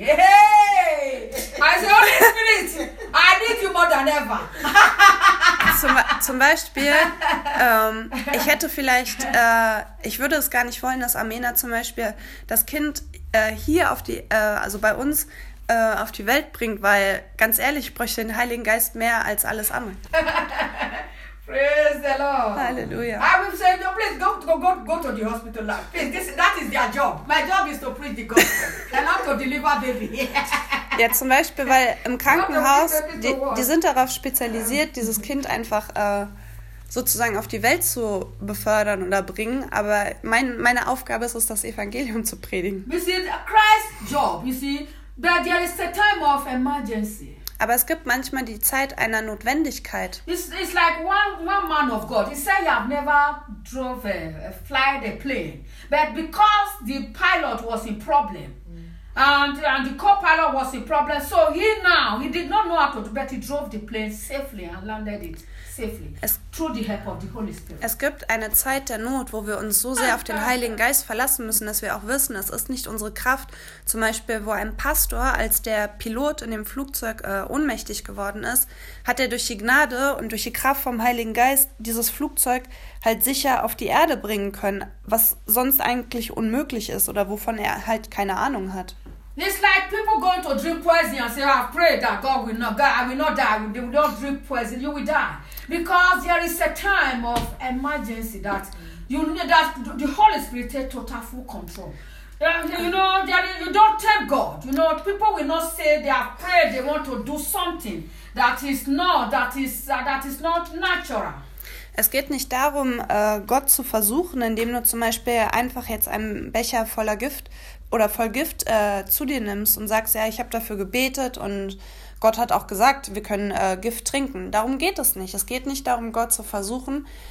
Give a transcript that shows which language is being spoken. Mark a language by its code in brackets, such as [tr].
[en] Hey! I say, Holy Spirit, I need you more than ever. [de] Zum Beispiel, ich hätte vielleicht, ich würde es gar nicht wollen, dass Amena zum Beispiel das Kind hier auf die, also bei uns, auf die Welt bringt, weil ganz ehrlich, ich bräuchte den Heiligen Geist mehr als alles andere. [en] Praise the Lord. [de] Halleluja. [en] I will say, no, please go to the hospital now. Please, that is their job. My job is to preach the gospel and not to deliver baby. [de] Ja, zum Beispiel, weil im Krankenhaus, die sind darauf spezialisiert, dieses Kind einfach sozusagen auf die Welt zu befördern oder bringen. Aber meine Aufgabe ist es, das Evangelium zu predigen. [en] You see, Christ's job, you see, that there is a time of emergency. [de] Aber es gibt manchmal die Zeit einer Notwendigkeit. [en] It's like one man of God. He said, I have never drove a plane. But because the pilot was in problem, And the co-pilot was a problem. So he did not know how to do, but he drove the plane safely and landed it safely through the help of the Holy Spirit. [de] Es gibt eine Zeit der Not, wo wir uns so sehr auf den Heiligen Geist verlassen müssen, dass wir auch wissen, es ist nicht unsere Kraft. Zum Beispiel, wo ein Pastor, als der Pilot in dem Flugzeug ohnmächtig geworden ist, hat er durch die Gnade und durch die Kraft vom Heiligen Geist dieses Flugzeug halt sicher auf die Erde bringen können, was sonst eigentlich unmöglich ist oder wovon er halt keine Ahnung hat. [en] It's like people going to drink poison and say, I pray that God will not die. They will not drink poison. You will die. Because there is a time of emergency that you need, that the Holy Spirit takes total full control. You don't tell God. You know, people will not say they have prayed, they want to do something that is not natural. [de] Es geht nicht darum, Gott zu versuchen, indem du zum Beispiel einfach jetzt einen Becher voller Gift oder voll Gift zu dir nimmst und sagst, ja, ich habe dafür gebetet und Gott hat auch gesagt, wir können Gift trinken. Darum geht es nicht. Es geht nicht darum, Gott zu versuchen.